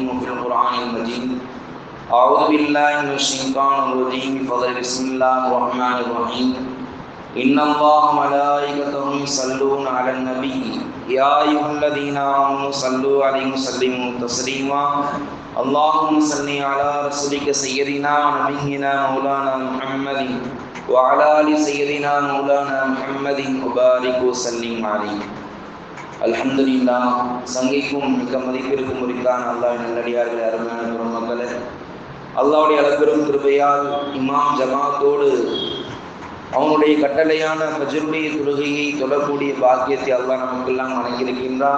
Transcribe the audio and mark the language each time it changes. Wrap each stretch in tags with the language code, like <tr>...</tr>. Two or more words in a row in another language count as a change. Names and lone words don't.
<ar>وفي القرآن المجيد أعوذ بالله من الشيطان الرجيم بسم الله الرحمن الرحيم إن الله وملائكته يصلون على النبي يا أيها الذين آمنوا صلوا عليه وسلموا تسليما اللهم صل على رسولك سيدنا ونبينا مولانا محمد وعلى آل سيدنا مولانا محمد وبارك وسلم عليه.</ar> <ta>அல்ஹம்துலில்லாஹ். சங்கைக்கும் மிக்க மதிப்பிற்கும் உரித்தான அல்லாஹ்வின் நல்லடியார்களே, அருமையான பெருமக்களே, அல்லாஹ்வுடைய அளப்பெரும் கிருபையால் இமாம் ஜமாத்தோடு அவனுடைய கட்டளையான ஃபஜ்ருடைய தொழுகையை தொழக்கூடிய பாக்கியத்தை அல்லாஹ் நமக்கெல்லாம் வழங்கியிருக்கின்றான்.</ta>